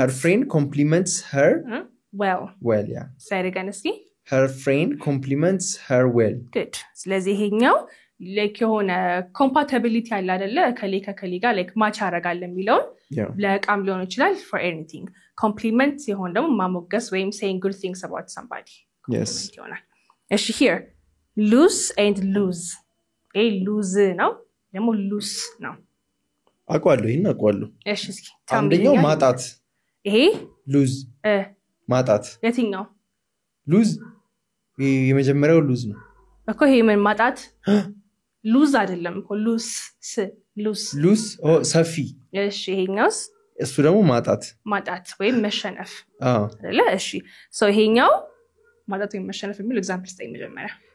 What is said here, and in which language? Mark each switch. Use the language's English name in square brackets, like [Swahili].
[English] Her friend compliments her well. well, yeah. Say it again, እስኪ. Her friend compliments her well. Good. [Amharic] ስለዚህ ይሄኛው like የሆነ compatibility አለ አይደለ ከሌ ጋር like match ያደርጋል የሚለውን ለቃም ሊሆን ይችላል [English] for anything. Compliment [Amharic] ሲሆን ደግሞ ማሞገስ ወይም [English] saying good things about somebody. Yes. ይሆናል። እሺ here loose and lose. [Amharic] lose ነው ደግሞ loose ነው። አቋሉ ይሄን አቋሉ። እሺ እስኪ አንደኛው ማጣት ይሄ lose ማጣት የትኛው lose የመጀመሪያው lose ነው እኮ ይሄ ምን ማጣት lose አይደለም እኮ lose ሰፊ እሺ ይሄኛውስ እሱ ደግሞ ማጣት ወይም መሸነፍ አይደለ እሺ ሶ ይሄኛው ማጣት ወይም መሸነፍ የሚል ኤግዛምፕል ስጠኝ መጀመሪያ